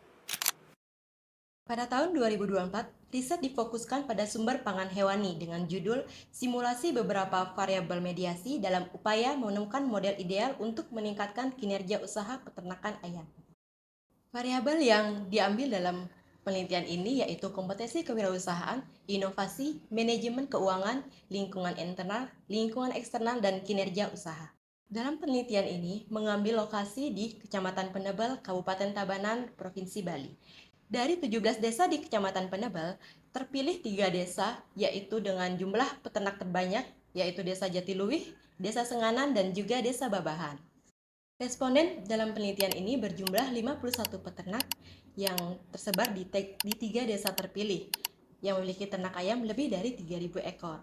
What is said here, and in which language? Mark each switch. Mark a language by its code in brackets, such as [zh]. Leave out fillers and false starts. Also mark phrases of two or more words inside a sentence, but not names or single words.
[id] Pada tahun 2024, riset difokuskan pada sumber pangan hewani dengan judul Simulasi Beberapa Variabel Mediasi dalam Upaya Menemukan Model Ideal untuk Meningkatkan Kinerja Usaha Peternakan Ayam. Variabel yang diambil dalam penelitian ini yaitu kompetensi kewirausahaan, inovasi, manajemen keuangan, lingkungan internal, lingkungan eksternal, dan kinerja usaha. Dalam penelitian ini mengambil lokasi di Kecamatan Penebel, Kabupaten Tabanan, Provinsi Bali. Dari 17 desa di Kecamatan Penebel, terpilih 3 desa, yaitu dengan jumlah peternak terbanyak, yaitu Desa Jatiluwih, Desa Senganan, dan juga Desa Babahan. Responden dalam penelitian ini berjumlah 51 peternak yang tersebar di 3 desa terpilih, yang memiliki ternak ayam lebih dari 3.000 ekor.